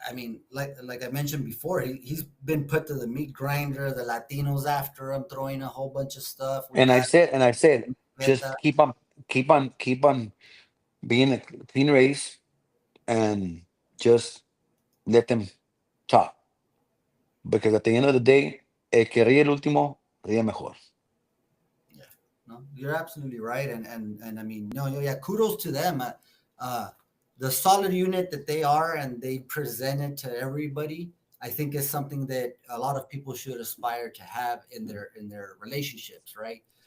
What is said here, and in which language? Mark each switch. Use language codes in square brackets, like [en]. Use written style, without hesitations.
[en] I mean, like I mentioned before, he's been put to the meat grinder. The Latinos after him, throwing a whole bunch of stuff. We had And I've said, Beta. just keep on being a clean race and just let them talk. [es] Because at the end of the day, el que ríe el último, ríe mejor. [en] Yeah, no, you're absolutely right, and I mean, no, yeah, kudos to them. Uh, the solid unit that they are, and they present it to everybody. I think is something that a lot of people should aspire to have in their relationships, right?